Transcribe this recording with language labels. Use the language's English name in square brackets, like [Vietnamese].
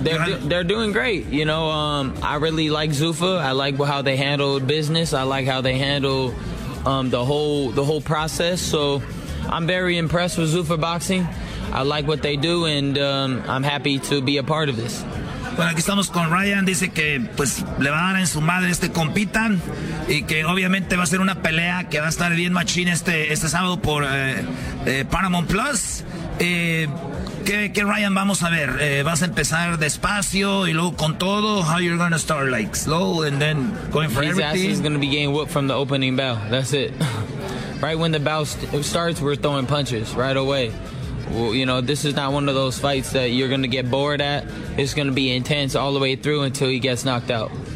[English] They're doing great. You know, I really like Sufa. I like how they handle business. I like how they handle the whole process. So I'm very impressed with Sufa Boxing. I like what they do, and I'm happy to be a part of this. [Spanish] Bueno, aquí estamos con Ryan. Dice que pues le va a dar en su madre este compitan, y que obviamente va a ser una pelea que va a estar bien machín este sábado por Paramount Plus. ¿Qué Ryan vamos a ver? ¿Vas a empezar despacio y luego con todo? [English] How you're gonna start like slow and then going for his everything? His ass is gonna be getting whooped from the opening bell. That's it. Right when the bout starts, we're throwing punches right away. Well, you know, this is not one of those fights that you're going to get bored at. It's going to be intense all the way through until he gets knocked out.